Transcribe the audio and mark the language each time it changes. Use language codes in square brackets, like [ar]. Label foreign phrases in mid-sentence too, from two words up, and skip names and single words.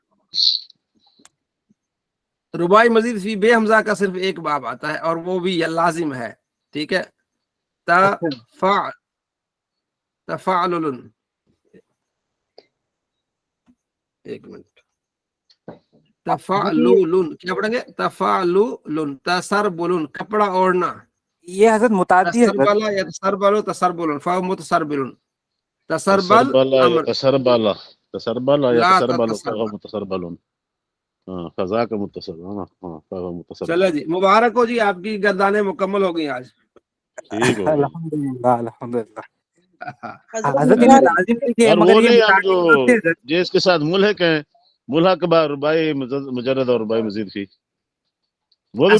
[ur] رباعی مزید فی بے حمزہ کا صرف 1 باب آتا ہے، اور وہ بھی لازم ہے، ٹھیک ہے، تفعلل، ایک منٹ، تفعلل کیا پڑھیں گے؟ [ar] تفعلل، تسربل، [ur] کپڑا اوڑھنا، یہ حضرت متعدی ہے، [ar] تسربل یا تسربل، تسربل، فهو متسربل، تسربل تسربل یا [ur] امر، [ar] تسربل، تسربل یا لا تسربل، فهو تتسربل۔ متسربل، ہاں فذاک متصل، ہاں فهو متصربل۔ [ur] چلے جی، مبارک ہو جی، آپ کی گردانیں مکمل ہو گئی آج۔ ٹھیک ہو گیا [ar] الحمدللہ الحمدللہ۔ [ur] حضرت حضرت مراد لازم لکھے اور مگر وہ یہ نہیں، ہم متعدی ہوتے ہیں۔ جو اس کے ساتھ ملحق ہیں، ملحق با رباعی مجرد اور رباعی مزید فی، وہ بھی